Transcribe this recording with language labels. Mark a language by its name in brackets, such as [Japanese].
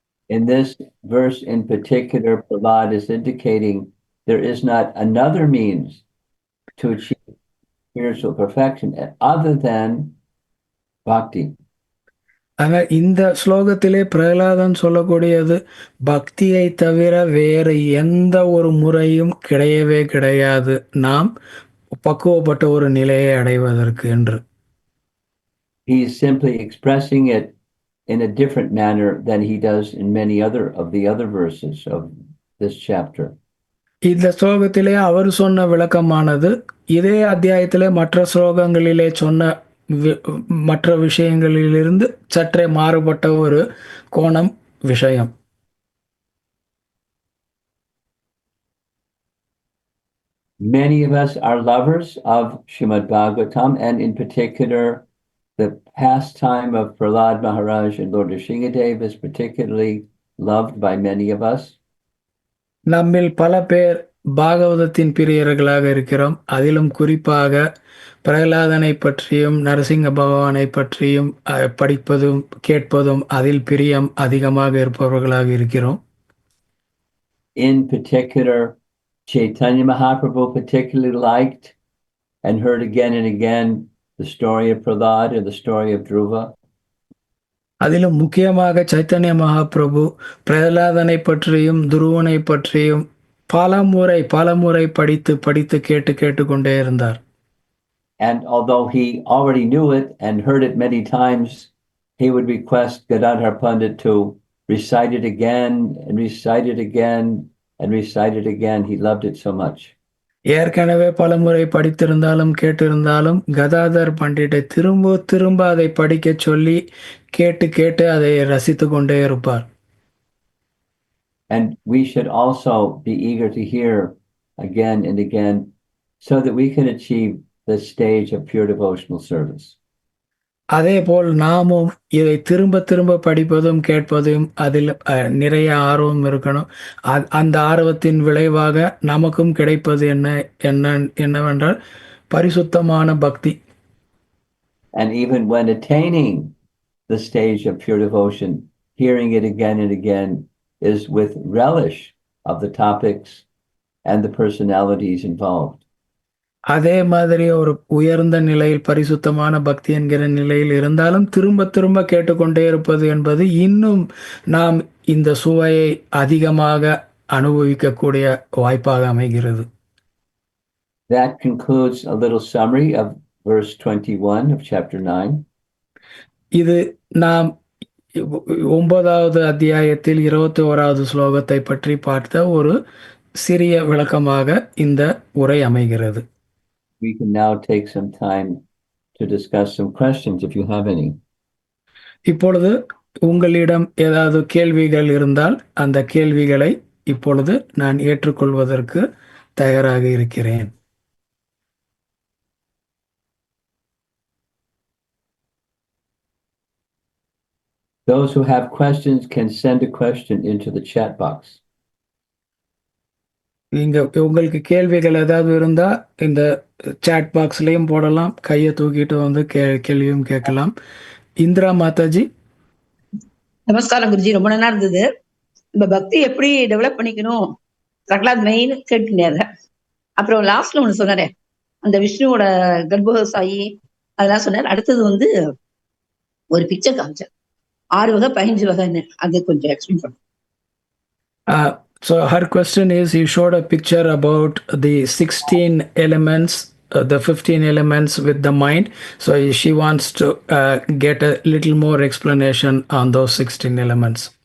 [English] In this verse in particular, Prahlad is indicating there is not another means to achieve spiritual perfection other than bhakti. [Tamil] ஆனால் இந்த ஸ்லோகத்திலே பிரகலாதன் சொல்லக்கூடியது பக்தியை தவிர வேறு எந்த ஒரு முறையும் கிடையவே கிடையாது நாம் பக்குவப்பட்ட ஒரு நிலையை அடைவதற்கு என்று. [English] He is simply expressing it in a different manner than he does in many of the other verses of this chapter. [Tamil] இந்த ஸ்லோகத்திலே அவர் சொன்ன விளக்கமானது இதே அத்தியாயத்திலே மற்ற ஸ்லோகங்களிலே சொன்ன மற்ற விஷயங்களிலிருந்து சற்றே மாறுபட்ட ஒரு கோணம் விஷயம். [English] Many of us are lovers of Srimad Bhagavatam, and in particular, the pastime of Prahlad Maharaj and Lord Nrsingadev is particularly loved by many of us. [Tamil] நம்மில் பல பேர் பாகவதத்தின் பிரியர்களாக இருக்கிறோம். அதிலும் குறிப்பாக பிரகலாதனை பற்றியும் நரசிங்க பகவானை பற்றியும் படிப்பதும் கேட்பதும் அதில் பிரியம் அதிகமாக இருப்பவர்களாக இருக்கிறோம். [English] In particular, Chaitanya Mahaprabhu particularly liked and heard again and again the story of Prahlad or the story of Dhruva. [Tamil] அதிலும் முக்கியமாக சைத்தன்ய மகாபிரபு பிரகலாதனை பற்றியும் துருவனை பற்றியும் பலமுறை படித்து கேட்டுக்கொண்டே இருந்தார். [English] And although he already knew it and heard it many times, he would request Gadadhar Pandit to recite it again and recite it again and recite it again. He loved it so much. [Tamil] ஏற்கனவே பலமுறை படித்திருந்தாலும் கேட்டிருந்தாலும் கதாதர் பண்டிட்டை திரும்ப அதை படிக்க சொல்லி கேட்டு அதை ரசித்து கொண்டே இருப்பார். [English] And we should also be eager to hear again and again so that we can achieve the stage of pure devotional service. [Tamil] அதே போல் நாமும் இதை திரும்ப படிப்பதும் கேட்பதும் அதில் நிறைய ஆர்வம் இருக்கணும். அந்த ஆர்வத்தின் விளைவாக நமக்கும் கிடைப்பது என்னவென்றால் பரிசுத்தமான பக்தி. [English] And even when attaining the stage of pure devotion, hearing it again and again is with relish of the topics and the personalities involved. [Tamil] அதே மாதிரி ஒரு உயர்ந்த நிலையில் பரிசுத்தமான பக்தி என்கிற நிலையில் இருந்தாலும் திரும்ப திரும்ப கேட்டுக்கொண்டே இருப்பது என்பது இன்னும் நாம் இந்த சுவையை அதிகமாக அனுபவிக்கக்கூடிய வாய்ப்பாக அமைகிறது. [English] That concludes a little summary of verse 21 of chapter 9. [Tamil] இது நாம் 9வது அத்தியாயத்தில் 21வது ஸ்லோகத்தை பற்றி பார்த்த ஒரு சிறிய விளக்கமாக இந்த உரை அமைகிறது. [English] We can now take some time to discuss some questions if you have any. [Tamil] இப்பொழுது உங்களிடம் ஏதாவது கேள்விகள் இருந்தால் அந்த கேள்விகளை இப்பொழுது நான் ஏற்றுக்கொள்வதற்கு தயாராக இருக்கிறேன். [English] Those who have questions can send a question into the chat box. [Tamil] நீங்க உங்களுக்கு கேள்விகள் ஏதாவது இருந்தா இந்த சாட் பாக்ஸ்லயும் போடலாம், கையை தூக்கிட்டு வந்து கேள்வியும் கேட்கலாம். இந்திரா மாதாஜி. நமஸ்காரம் குருஜி, ரொம்ப நல்லா இருந்தது. நம்ம பக்தி எப்படி டெவலப் பண்ணிக்கணும் பிரகலாத் மெயின் கேட்டுனாரு. அப்புறம் லாஸ்ட்ல ஒண்ணு சொன்னாரு, அந்த விஷ்ணுவோட கர்ப்பசாயி அதெல்லாம் சொன்னார். அடுத்தது வந்து ஒரு பிக்சர் காமிச்சார், 6 வகை 15 வகைன்னு, அது கொஞ்சம் எக்ஸ்பிளைன் பண்ணுங்க. [English] So her question is, you showed a picture about the 16 elements, the 15 elements with the mind. So she wants to get a little more explanation on those 16 elements.